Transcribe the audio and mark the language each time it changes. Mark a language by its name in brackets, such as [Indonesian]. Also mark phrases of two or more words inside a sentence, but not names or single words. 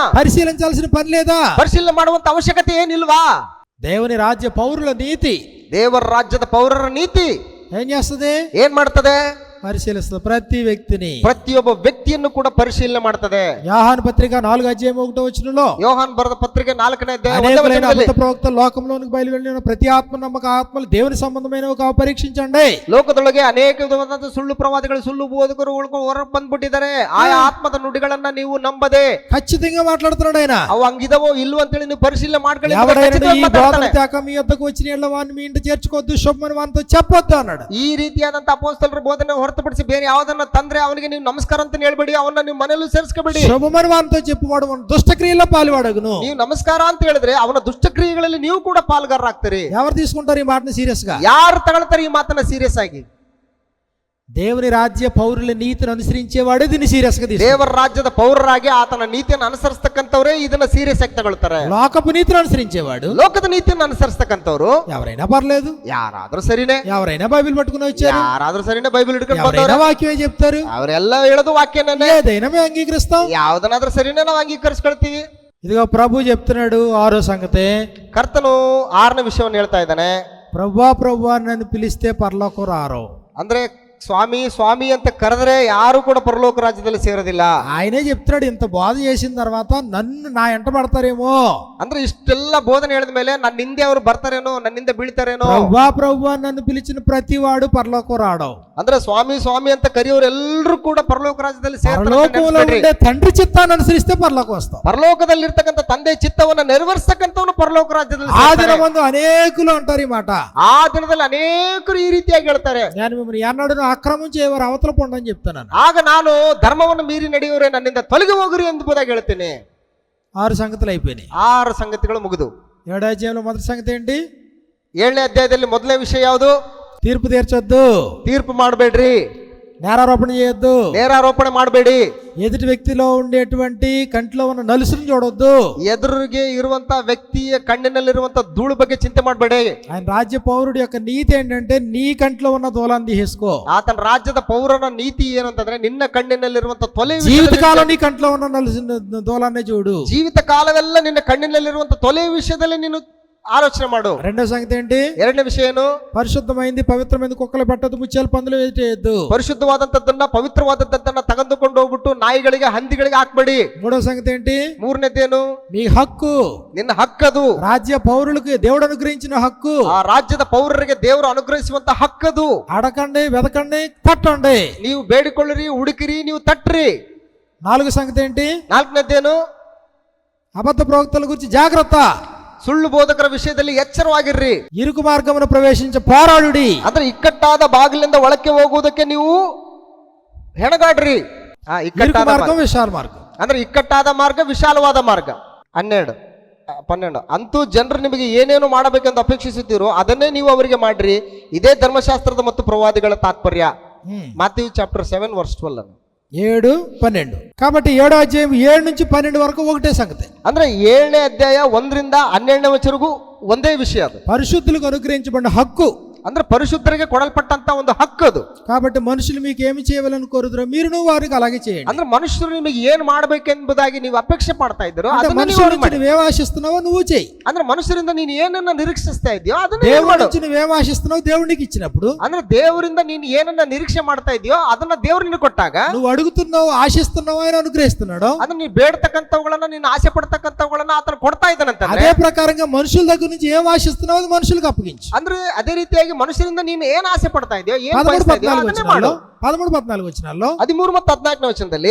[Telugu] పరిశీలించాల్సిన పని లేదా? [Kannada] ಪರಿಶೀಲನೆ ಮಾಡುವಂತ ಅವಶ್ಯಕತೆ ಏನಿಲ್ವಾ? [Telugu] దేవుని రాజ్య పౌరుల నీతి, [Kannada] ದೇವರ ರಾಜ್ಯದ ಪೌರರ ನೀತಿ [Telugu] ఏం చేస్తుంది? [Kannada] ಏನ್ ಮಾಡ್ತದೆ? [Telugu] పరిశీలిస్తుంది ప్రతి వ్యక్తిని, [Kannada] ಪ್ರತಿಯೊಬ್ಬ ವ್ಯಕ್ತಿಯನ್ನು ಕೂಡ ಪರಿಶೀಲನೆ ಮಾಡ್ತದೆ. [Telugu] యోహాను పత్రిక 4:1 [Kannada] ಯೋಹಾನ್ ಬರೆದ ಪತ್ರಿಕೆ 4ನೇ ಅಧ್ಯಾಯ [Telugu] అనేకులైన అబద్ధ ప్రవక్తలు లోకంలోనికి బయలువెళ్ళిన ప్రతి ఆత్మ నమ్మక ఆత్మలు దేవుని సంబంధమైనవి పరీక్షించండి. [Kannada] ಲೋಕದೊಳಗೆ ಅನೇಕ ವಿಧವಾದ ಸುಳ್ಳು ಪ್ರವಾದಿಗಳು, ಸುಳ್ಳು ಬೋಧಕರು ಹೊರ ಬಂದ್ಬಿಟ್ಟಿದ್ದಾರೆ. ಆಯಾ ಆತ್ಮದ ನುಡಿಗಳನ್ನ ನೀವು ನಂಬದೆ. [Telugu] ఖచ్చితంగా మాట్లాడుతున్నాడు ఆయన. [Kannada] ಅವು ಹಂಗಿದವೋ ಇಲ್ವೋ ಅಂತೇಳಿ ನೀವು పరిశీಲನೆ ಮಾಡ್ಕೊಳ್ಳಿ. [Telugu] ఎవరైనా ఈ బోధన త్యాక మీ యొద్దకు వచ్చిన యెడల వారిని మీ ఇంట చేర్చుకోవద్దు, శుభమని వారితో చెప్పొద్దు అన్నాడు. [Kannada] ಈ ರೀತಿಯಾದಂತ ಅಪೊಸ್ತಲರ ಬೋಧನೆ ಹೊರತುಪಡಿಸಿ ಬೇರೆ ಯಾವುದನ್ನ ತಂದ್ರೆ ಅವನಿಗೆ ನೀವು ನಮಸ್ಕಾರ ಅಂತ ಹೇಳ್ಬೇಡಿ, ಅವನ್ನ ನೀವು ಮನೆಯಲ್ಲೂ ಸೇರಿಸ್ಕೋಬೇಡಿ. [Telugu] శుభమని వారితో చెప్పువాడు దుష్టక్రియల్లో పాలువాడగును. [Kannada] ನೀವು ನಮಸ್ಕಾರ ಅಂತ ಹೇಳಿದ್ರೆ ಅವನ ದುಷ್ಟಕ್ರಿಯೆಗಳಲ್ಲಿ ನೀವು ಕೂಡ ಪಾಲ್ಗಾರರಾಗ್ತೀರಿ. [Telugu] ఎవరు తీసుకుంటారు ఈ మాటను సీరియస్ గా? [Kannada] ಯಾರು ತಗೊಳ್ತಾರೆ ಈ ಮಾತನ್ನ ಸೀರಿಯಸ್ ಆಗಿ? [Telugu] దేవుని రాజ్య పౌరుల నీతిని అనుసరించేవాడే దీన్ని సీరియస్ గా తీసుకుంటారు. [Kannada] ದೇವರ ರಾಜ್ಯದ ಪೌರರಾಗಿ ಆತನ ನೀತಿಯನ್ನು ಅನುಸರಿಸತಕ್ಕಂಥವರೇ ಇದನ್ನ ಸೀರಿಯಸ್ ಆಗಿ ತಗೊಳ್ತಾರೆ. [Telugu] లోకపు నీతిని అనుసరించేవాడు, [Kannada] ಲೋಕದ ನೀತಿಯನ್ನು ಅನುಸರಿಸತಕ್ಕಂಥವ್ರು [Telugu] ఎవరైనా పర్లేదు, [Kannada] ಯಾರಾದ್ರೂ ಸರಿನೇ, [Telugu] ఎవరైనా బైబిల్ పట్టుకుని వచ్చారు, [Kannada] ಯಾರಾದ್ರೂ ಸರಿನೇ ಬೈಬಲ್ ಹಿಡ್ಕೊಂಡು [Telugu] ఎవరైనా [Kannada] ಬಂದವರು, [Telugu] వాక్యమే చెప్తారు, [Kannada] ಅವರೆಲ್ಲ ಹೇಳೋದು ವಾಕ್ಯನೇ, [Telugu] ఏదైనా మేము అంగీకరిస్తాం, [Kannada] ಯಾವ್ದನ್ನಾದ್ರೂ ಸರಿನೇ ನಾವು ಅಂಗೀಕರಿಸ್ಕೊಳ್ತೀವಿ. [Telugu] ఇదిగో ప్రభు చెప్తున్నాడు 6వ సంగతి. [Kannada] ಕರ್ತನು 6ನೇ ವಿಷಯವನ್ನು ಹೇಳ್ತಾ ಇದ್ದಾನೆ. [Telugu] ప్రభువా నన్ను పిలిస్తే పరలోకం రారు. [Kannada] ಅಂದ್ರೆ ಸ್ವಾಮಿ ಸ್ವಾಮಿ ಅಂತ ಕರೆದ್ರೆ ಯಾರು ಕೂಡ ಪರಲೋಕ ರಾಜ್ಯದಲ್ಲಿ ಸೇರೋದಿಲ್ಲ. [Telugu] ఆయనే చెప్తున్నాడు, ఇంత బోధ చేసిన తర్వాత నన్ను నా ఎంట పడతారేమో. [Kannada] ಅಂದ್ರೆ ಇಷ್ಟೆಲ್ಲ ಬೋಧನೆ ಹೇಳಿದ ಮೇಲೆ ನನ್ನ ಹಿಂದೆ ಅವರು ಬರ್ತಾರೇನೋ, ನನ್ನಿಂದ ಬೀಳ್ತಾರೇನೋ. [Telugu] ప్రభువా నన్ను పిలిచిన ప్రతివాడు పరలోకం రాడు. [Kannada] ಅಂದ್ರೆ ಸ್ವಾಮಿ ಸ್ವಾಮಿ ಅಂತ ಕರೆಯೋರೆಲ್ಲರೂ ಕೂಡ ಪರಲೋಕ ರಾಜ್ಯದಲ್ಲಿ [Telugu] పరలోకంలో ఉండే తండ్రి చిత్తాన్ని అనుసరిస్తే పరలోకం వస్తాం. [Kannada] ಪರಲೋಕದಲ್ಲಿರ್ತಕ್ಕಂಥ ತಂದೆ ಚಿತ್ತವನ್ನ ನೆರವೇರಿಸತಕ್ಕಂಥವನು ಪರಲೋಕ ರಾಜ್ಯದಲ್ಲಿ. [Telugu] ఆ దినమందు అనేకులు అంటారు ఈ మాట. [Kannada] ಆ ದಿನದಲ್ಲಿ ಅನೇಕರು ಈ ರೀತಿಯಾಗಿ ಹೇಳ್ತಾರೆ, [Telugu] నేను మిమ్మల్ని ఎన్నడూ అక్రమం చేయవారు అవతల పొండని చెప్తున్నాను. [Kannada] ಆಗ ನಾನು ಧರ್ಮವನ್ನು ಮೀರಿ ನಡೆಯುವರೆ ನನ್ನಿಂದ ತೊಲಗಿ ಹೋಗ್ರಿ ಎಂಬುದಾಗಿ ಹೇಳ್ತೇನೆ. [Telugu] 6 సంగతులు అయిపోయినాయి. [Kannada] 6 ಸಂಗತಿಗಳು ಮುಗಿದು. [Telugu] 7వ అధ్యాయంలో మొదటి సంగతి ఏంటి? [Kannada] 7ನೇ ಅಧ್ಯಾಯದಲ್ಲಿ ಮೊದಲನೇ ವಿಷಯ ಯಾವುದು? [Telugu] తీర్పు తీర్చొద్దు, [Kannada] ತೀರ್ಪು ಮಾಡಬೇಡ್ರಿ, [Telugu] నేరారోపణ చేయొద్దు, [Kannada] ನೇರಾರೋಪಣೆ ಮಾಡಬೇಡಿ, [Telugu] ఎదుటి వ్యక్తిలో ఉండేటువంటి కంటిలో ఉన్న నలుసును చూడొద్దు, [Kannada] ಎದುರಿಗೆ ಇರುವಂತ ವ್ಯಕ್ತಿಯ ಕಣ್ಣಿನಲ್ಲಿರುವಂತ ಧೂಳು ಬಗ್ಗೆ ಚಿಂತೆ ಮಾಡಬೇಡಿ. [Telugu] ఆయన రాజ్య పౌరుడి యొక్క నీతి ఏంటంటే నీ కంటిలో ఉన్న దూలాన్ని తీసేసుకో. [Kannada] ಆತನ ರಾಜ್ಯದ ಪೌರನ ನೀತಿ ಏನು ಅಂತಂದ್ರೆ ನಿನ್ನ ಕಣ್ಣಿನಲ್ಲಿರುವಂತ ತೊಲೆ [Telugu] జీవితకాలం నీ కంటిలో ఉన్న నలుసు దూలాన్ని చూడు. [Kannada] ಜೀವಿತ ಕಾಲವೆಲ್ಲ ನಿನ್ನ ಕಣ್ಣಿನಲ್ಲಿರುವಂತ ತೊಲೆ ವಿಷಯದಲ್ಲಿ ನೀನು ఆలోచన ಮಾಡು. [Telugu] రెండో సంగతి ఏంటి? [Kannada] ಎರಡನೇ ವಿಷಯ ಏನು? [Telugu] పరిశుద్ధమైంది పవిత్రమైంది కుక్కలు పెట్టదు, ముత్యాలు పందులు వేయద్దు. [Kannada] ಪರಿಶುದ್ಧವಾದಂತದ್ದನ್ನ ಪವಿತ್ರವಾದಂತದ್ದನ್ನ ತೆಗೆದುಕೊಂಡು ಹೋಗ್ಬಿಟ್ಟು ನಾಯಿಗಳಿಗೆ ಹಂದಿಗಳಿಗೆ ಹಾಕ್ಬೇಡಿ. [Telugu] మూడో సంగతి ఏంటి? [Kannada] ಮೂರನೇದೇನು? [Telugu] మీ హక్కు, [Kannada] ನಿನ್ನ ಹಕ್ಕದು. [Telugu] రాజ్య పౌరులకు దేవుడు అనుగ్రహించిన హక్కు, [Kannada] ಆ ರಾಜ್ಯದ ಪೌರರಿಗೆ ದೇವರು ಅನುಗ್ರಹಿಸುವಂತ ಹಕ್ಕದು. [Telugu] అడకండి, వెతకండి, తట్టండి. [Kannada] ನೀವು ಬೇಡಿಕೊಳ್ಳಿರಿ, ಹುಡುಕಿರಿ, ನೀವು ತಟ್ಟ್ರಿ. [Telugu] నాలుగో సంగతి ఏంటి? [Kannada] ನಾಲ್ಕನೇದೇನು? [Telugu] అబద్ధ ప్రవక్తల గురించి జాగ్రత్త. [Kannada] ಸುಳ್ಳು ಬೋಧಕರ ವಿಷಯದಲ್ಲಿ ಎಚ್ಚರವಾಗಿರ್ರಿ. [Telugu] ఇరుకు మార్గమును ప్రవేశించి పోరాడుడి. [Kannada] ಅಂದ್ರೆ ಇಕ್ಕಟ್ಟಾದ ಬಾಗಿಲಿಂದ ಒಳಕ್ಕೆ ಹೋಗುವುದಕ್ಕೆ ನೀವು ಹೆಣಗಾಡ್ರಿ. [Telugu] ఇరుకు మార్గం, విశాల మార్గం. [Kannada] ಅಂದ್ರೆ ಇಕ್ಕಟ್ಟಾದ ಮಾರ್ಗ, ವಿಶಾಲವಾದ ಮಾರ್ಗ. 12 ಅಂತೂ ಜನರು ನಿಮಗೆ ಏನೇನು ಮಾಡಬೇಕೆಂದು ಅಪೇಕ್ಷಿಸುತ್ತೀರೋ ಅದನ್ನೇ ನೀವು ಅವರಿಗೆ ಮಾಡ್ರಿ. ಇದೇ ಧರ್ಮಶಾಸ್ತ್ರದ ಮತ್ತು ಪ್ರವಾದಿಗಳ ತಾತ್ಪರ್ಯ. ಮಾಥ್ಯೂ ಚಾಪ್ಟರ್ 7 verse 12. 7, 12. [Telugu] కాబట్టి 7వ అధ్యాయం 7 నుంచి 12 వరకు ఒకటే సంగతి. [Kannada] ಅಂದ್ರೆ 7ನೇ ಅಧ್ಯಾಯ 1 ರಿಂದ 12ನೇ ವಚನವರೆಗೂ ಒಂದೇ ವಿಷಯ. ಅದು [Telugu] పరిశుద్ధులకు అనుగ్రహించబడిన హక్కు. [Kannada] ಅಂದ್ರೆ ಪರಿಶುದ್ಧರಿಗೆ ಕೊಡಲ್ಪಟ್ಟಂತ ಒಂದು ಹಕ್ಕು ಅದು. [Telugu] కాబట్టి మనుషులు మీకు ఏమి చేయాలని కోరుతారో మీరును వారికి అలాగే చేయండి. [Kannada] ಅಂದ್ರೆ ಮನುಷ್ಯರು ನಿಮಗೆ ಏನು ಮಾಡಬೇಕೆಂಬುದಾಗಿ ನೀವು ಅಪೇಕ್ಷೆ ಪಡ್ತಾ ಇದ್ದೀರೋ ಅದನ್ನ [Telugu] మనుషుల నుంచి నువ్వేం ఆశిస్తున్నావో నువ్వు చేయి. [Kannada] ಅಂದ್ರೆ ಮನುಷ್ಯರಿಂದ ನೀನು ಏನನ್ನ ನಿರೀಕ್ಷಿಸ್ತಾ ಇದೆಯೋ ಅದನ್ನ [Telugu] దేవుడి నుంచి నువ్వేం ఆశిస్తున్నావో దేవుడికి ఇచ్చినప్పుడు, [Kannada] ಅಂದ್ರೆ ದೇವರಿಂದ ನೀನು ಏನನ್ನ ನಿರೀಕ್ಷೆ ಮಾಡ್ತಾ ಇದೆಯೋ ಅದನ್ನ ದೇವರು ನಿನಗೆ ಕೊಟ್ಟಾಗ, [Telugu] నువ్వు అడుగుతున్నావు ఆశిస్తున్నావు ఆయన అనుగ్రహిస్తున్నాడు. [Kannada] ಅದನ್ನ ನೀನು ಬೇಡತಕ್ಕಂಥವುಗಳನ್ನ ನೀನು ಆಸೆ ಪಡ್ತಕ್ಕಂಥವುಗಳನ್ನ ಆತನ ಕೊಡ್ತಾ ಇದ್ದಾನಂತ. [Telugu] అదే ప్రకారంగా మనుషుల దగ్గర నుంచి ఏం ఆశిస్తున్నావు అది మనుషులకు అప్పగించు. [Kannada] ಅಂದ್ರೆ ಅದೇ ರೀತಿಯಾಗಿ ಮನುಷ್ಯರಿಂದ ನೀನು ಏನ್ ಆಸೆ ಪಡ್ತಾ ಇದೆಯೋ, ಏನ್ ಬಯಸ್ತಾ ಇದೆಯೋ ಅದನ್ನೇ ಮಾಡು. [Telugu] 13-14 ವಚನಾల్లో [Kannada] 13 ಮತ್ತು 14ನೇ ವಚನದಲ್ಲಿ